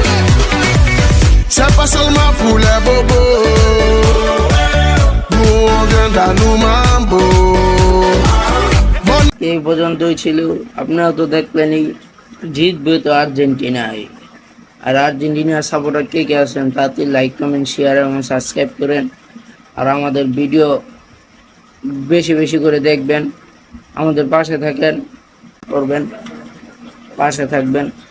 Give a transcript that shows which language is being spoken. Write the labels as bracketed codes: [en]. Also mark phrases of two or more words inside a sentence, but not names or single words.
[fr] C'est pas seulement pour les bobos. Nous on vient no mambo. [bn] এই পর্যন্তই ছিল। আপনারা তো দেখলেনই, জিতবে তো আর্জেন্টিনায়। আর আর্জেন্টিনার সাপোর্টার কে কে আছেন তাতে [en] like comment share [bn] এবং সাবস্ক্রাইব করেন। আর আমাদের ভিডিও বেশি বেশি করে দেখবেন, আমাদের পাশে থাকেন, করবেন, পাশে থাকবেন।